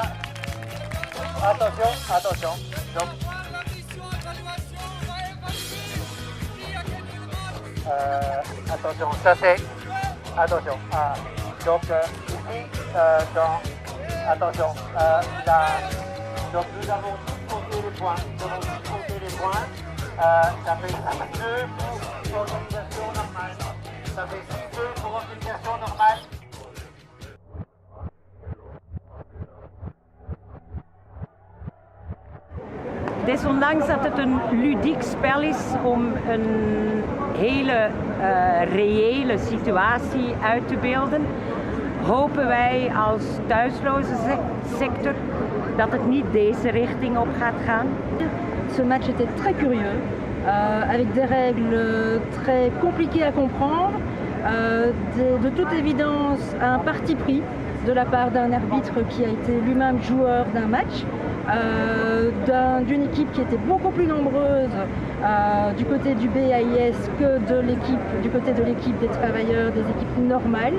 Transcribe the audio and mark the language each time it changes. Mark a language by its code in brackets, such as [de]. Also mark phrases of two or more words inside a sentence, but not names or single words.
[fr] Attention. Donc, attention, ça c'est. Attention. Donc ici, attention. Donc nous avons tous compté les points. Ça fait 6-2 pour organisation normale. [nl] Desondanks dat het een ludiek spel is om een hele reële situatie uit te beelden, hopen wij als thuisloze sector dat het niet deze richting op gaat gaan. [fr] Ce match était très curieux, avec des règles très compliquées à comprendre, de toute évidence un parti pris de la part d'un arbitre qui a été lui-même joueur d'un match, d'une équipe qui était beaucoup plus nombreuse du côté du BAIS que du côté de l'équipe des travailleurs, des équipes normales.